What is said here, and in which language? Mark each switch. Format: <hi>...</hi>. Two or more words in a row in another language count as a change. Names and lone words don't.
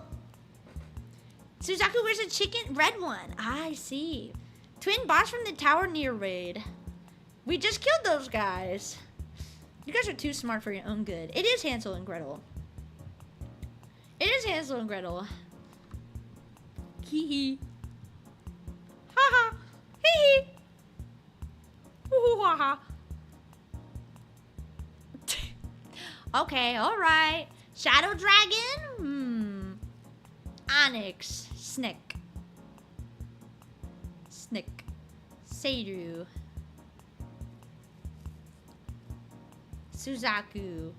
<en>Suzaku wears a chicken red one. Ah, I see. Twin boss from the tower near raid. We just killed those guys. You guys are too smart for your own good. It is Hansel and Gretel. It is Hansel and Gretel. Hee hee. Ha ha. Hee hee. Ooh ha ha. Okay, alright. Shadow Dragon? Onyx. Snick. Snick. Seiru. Suzaku.</en>